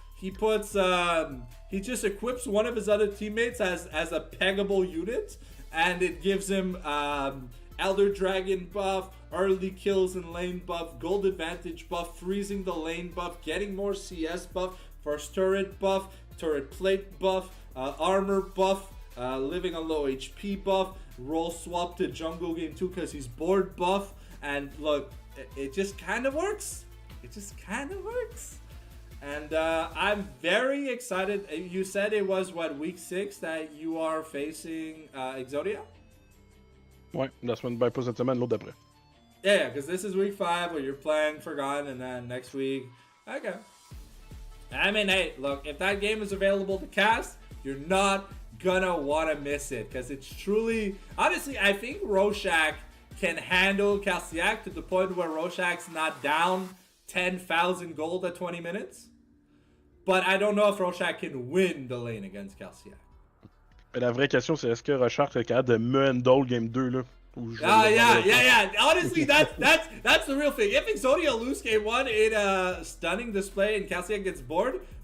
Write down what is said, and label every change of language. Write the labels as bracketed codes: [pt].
[en] He puts, he just equips one of his other teammates as a peggable unit, and it gives him Elder Dragon buff, early kills in lane buff, gold advantage buff, freezing the lane buff, getting more CS buff, first turret buff, turret plate buff, armor buff, living on low HP buff, roll swap to jungle game 2 because he's bored buff, and look, it just kind of works. It just kind of works. And I'm very excited. You said it was, what, week 6 that you are facing Exodia? [fr] Ouais, la semaine, ben pas cette semaine, l'autre d'après. [en] Yeah, because this is week 5 where you're playing Forgotten, and then next week. Okay. I mean, hey, look, if that game is available to cast, you're not gonna want to miss it, because it's truly... Honestly, I think Rorschach can handle Carciac to the point where Rorschach's not down 10,000 gold at 20 minutes. But I don't know if Rorschach can win the lane against Carciac. [fr] Mais la vraie question, c'est est-ce que Rorschach est capable de me handle game 2 là? [en] Yeah. Honestly, that's the real thing. If Exodia lose game 1 in a stunning display and Carciac gets bored,